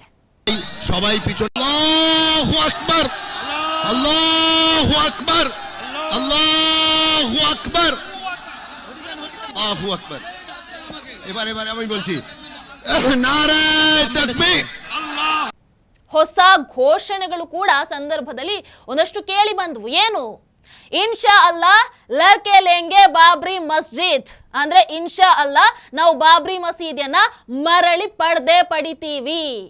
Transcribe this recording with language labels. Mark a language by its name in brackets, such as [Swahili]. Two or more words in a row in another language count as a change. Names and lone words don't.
[Arabic] সবাই পিছনে الله أكبر، الله أكبر، الله أكبر، الله أكبر. [Bangla] এবারে আমি বলছি নারে তাকবীর। [Kannada] ಹೊಸ ಘೋಷಣೆಗಳು ಕೂಡ ಸಂದರ್ಭದಲ್ಲಿ ಒಂದಷ್ಟು ಕೇಳಿ ಬಂದವು. ಏನು? [Arabic] إن شاء الله [Hindi] लड़के लेंगे बाबरी मस्जिद [Kannada] ಅಂದ್ರೆ [Arabic] إن شاء الله [Kannada] ನಾವು ಬಾಬ್ರಿ ಮಸೀದಿಯನ್ನ ಮರಳಿ ಪಡಿತೀವಿ.